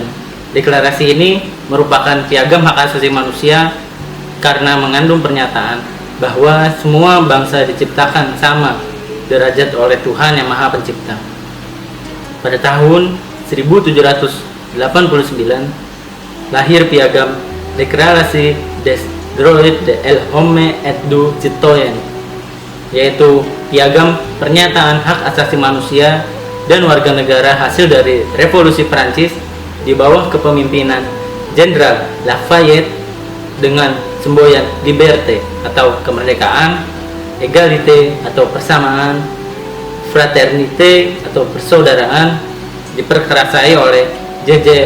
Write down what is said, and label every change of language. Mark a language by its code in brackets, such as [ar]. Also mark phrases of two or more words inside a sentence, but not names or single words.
[id] Deklarasi ini merupakan piagam hak asasi manusia karena mengandung pernyataan bahwa semua bangsa diciptakan sama derajat oleh Tuhan yang Maha Pencipta. Pada tahun 1789 lahir piagam Deklarasi [fr] des Droits de l'Homme et du Citoyen, [id] yaitu piagam pernyataan hak asasi manusia dan warga negara hasil dari Revolusi Prancis di bawah kepemimpinan Jenderal Lafayette, dengan semboyan liberté atau kemerdekaan, égalité atau persamaan, fraternité atau persaudaraan, diperkerasai oleh J.J.